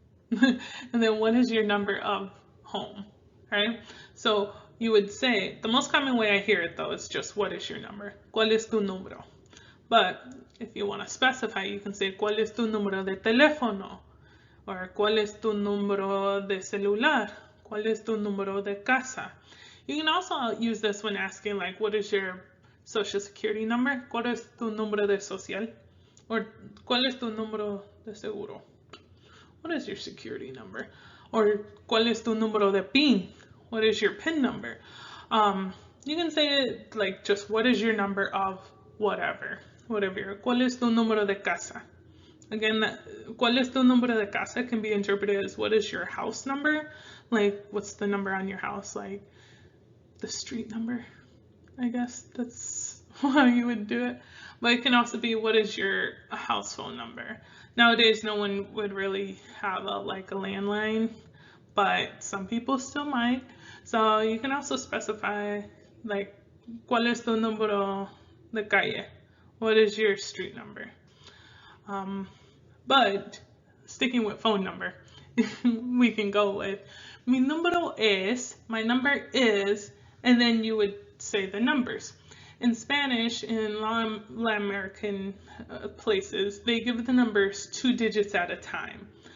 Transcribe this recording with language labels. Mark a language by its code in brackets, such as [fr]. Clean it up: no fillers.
[en] And then what is your number of home, right? So you would say, the most common way I hear it though is just what is your number? [es] ¿Cuál es tu número? [en] But if you want to specify, you can say [es] ¿cuál es tu número de teléfono? Or ¿cuál es tu número de celular? ¿Cuál es tu número de casa? [en] You can also use this when asking like what is your social security number? [es] ¿Cuál es tu número de social? Or ¿cuál es tu número de seguro? [en] What is your security number? [es] Or ¿cuál es tu número de PIN? [en] What is your PIN number? You can say it like just what is your number of whatever. [es] ¿Cuál es tu número de casa? [en] Again, [es] ¿cuál es tu número de casa [en] can be interpreted as what is your house number? Like what's the number on your house? Like the street number, I guess that's how you would do it. But it can also be what is your house phone number? Nowadays, no one would really have a landline, but some people still might. So you can also specify like, [es] ¿cuál es tu número de calle? [en] What is your street number? But sticking with phone number, we can go with [es] mi número es, [en] my number is, and then you would say the numbers. In Spanish, in Latin American places, they give the numbers 2 digits at a time.